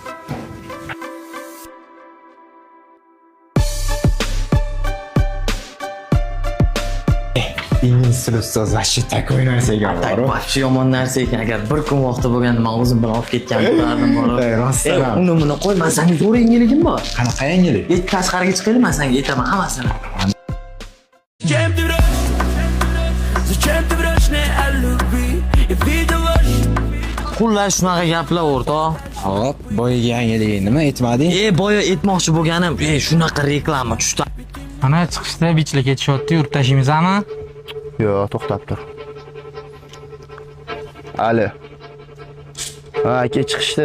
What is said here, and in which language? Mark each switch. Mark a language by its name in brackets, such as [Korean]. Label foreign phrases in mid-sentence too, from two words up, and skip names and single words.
[Uzbek] Ingliz tili ustoz [Russian] ваши такой [Uzbek] narsaga bor. Вообще yomon narsa ekan. Agar bir kun vaqti bo'lganda men o'zim bilan olib ketgan bo'lardim borib. Rostdan. Uni buni qo'y, men senga zo'r yangiligim bor. Qanaqa yangilik? Tashqariga chiqaylik, men senga aytaman hammasini. [Russian] Зачем ты врешь? Зачем ты врешь мне о любви? Я видел ложь. [Uzbek] Xullas shunaqa gaplar o'rtoq. Hop, boyaga yangilik nima aytmading? Boya aytmoqchi bo'lganim, shunaqa reklama tushdi. Ana chiqishda bichla ketishyapti, yurib tashlaymizmi? Yo'q, to'xtab tur. Ali. Ha, aka chiqishdi.